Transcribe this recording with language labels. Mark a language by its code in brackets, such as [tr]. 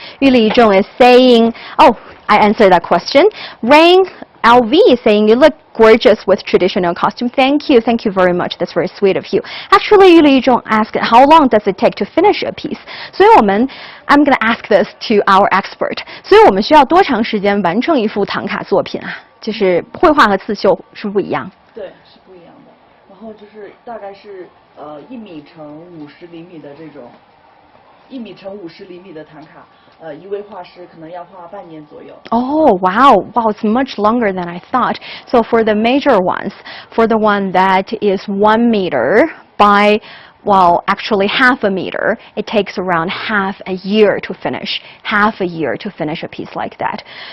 [en] Yu Li-zhong is saying, oh, I answered that question. Rain LV is saying, you look gorgeous with traditional costume. Thank you very much. That's very sweet of you. Actually, Yu Li-zhong asked, how long does it take to finish a piece? I'm going to ask this to our expert. [zh] 所以我们需要多长时间完成一幅唐卡作品啊？就是绘画和刺绣是不一样。对，是不一样的。然后就是大概是1米乘50厘米的这种，1米乘50厘米的唐卡，一位画师可能要花半年左右。 [en] Oh wow, it's much longer than I thought. So for the major ones, for the one that is 1 meter by, well, actually half a meter, it takes around half a year to finish a piece like that.